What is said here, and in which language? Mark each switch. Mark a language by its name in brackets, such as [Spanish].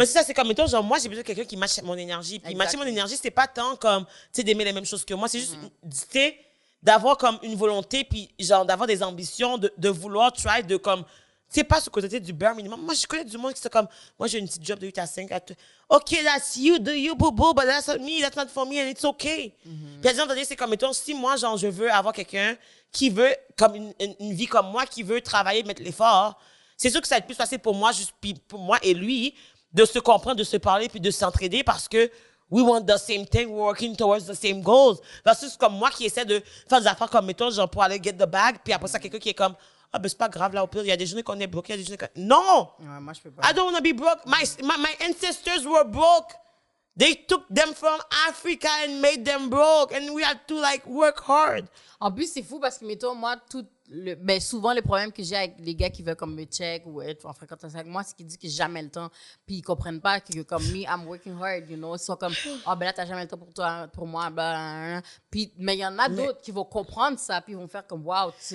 [French] Mais c'est ça, c'est comme, mettons, genre, moi, j'ai besoin de quelqu'un qui matche mon énergie. Puis matcher mon énergie, c'est pas tant comme, tu sais, d'aimer les mêmes choses que moi. C'est juste, tu sais, d'avoir comme une volonté, puis genre, d'avoir des ambitions, de vouloir try, de comme, c'est pas ce côté du bare minimum. Moi, je connais du monde qui sont comme, moi, j'ai une petite job de 8 à 5. [English] OK, that's you, do you, boo boo, but that's not me, that's not for me, and it's okay. [French] Puis à un moment donné, c'est comme, mettons, si moi, genre, je veux avoir quelqu'un qui veut, comme une vie comme moi, qui veut travailler, mettre l'effort, c'est sûr que ça va être plus facile pour moi, juste, puis pour moi et lui, de se comprendre, de se parler, puis de s'entraider parce que [English] we want the same thing, we're working towards the same goals. [French] Versus comme moi qui essaie de faire des affaires comme, mettons, genre, pour aller [English] get the bag, [French] puis après ça, quelqu'un qui est comme, ah, ben, c'est pas grave, là, au pire, il y a des journées qu'on est broke, il y a des journées qu'on... Non! Ouais, moi, je peux pas. [English] I don't want to be broke. My ancestors were broke. They took them from Africa and made them broke, and we had to, like, work hard. [French] En plus, c'est fou parce que, mettons, moi, ben, souvent, les problèmes que j'ai avec les gars qui veulent comme me check ou être en fréquentation avec moi, c'est qu'ils disent que j'ai jamais le temps. Puis ils comprennent pas que, comme me, [English] I'm working hard, you know. [French] Ils sont comme, oh, ben là, t'as jamais le temps pour toi, pour moi, ben. Puis, mais il y en a d'autres qui vont comprendre ça, puis ils vont faire comme, wow, c'est